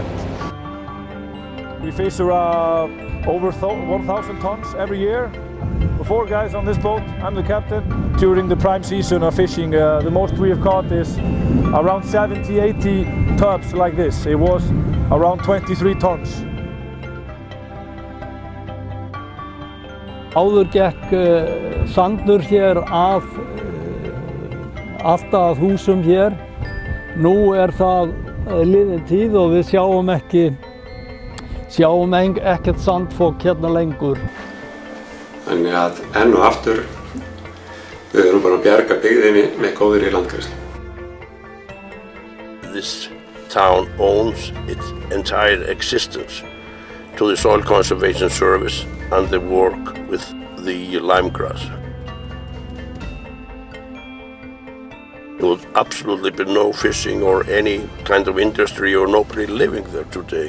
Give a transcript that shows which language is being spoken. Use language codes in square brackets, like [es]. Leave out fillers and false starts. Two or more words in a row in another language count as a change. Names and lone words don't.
[en] We fish over 1,000 tons every year. We're 4 guys on this boat. I'm the captain. During the prime season of fishing, the most we have caught is around 70, 80 tubs like this. It was around 23 tons. [is] Áður gekk sandur hér alltaf að húsum hér. Nú það liðin tíð og við sjáum ekkert sandfok hérna lengur. Þannig að enn og aftur við erum bara að bjarga byggðinni með góðri landgræðslu. [en] This town owns its entire existence to the Soil Conservation Service and the work with the lyme grass. There would absolutely be no fishing or any kind of industry or nobody living there today.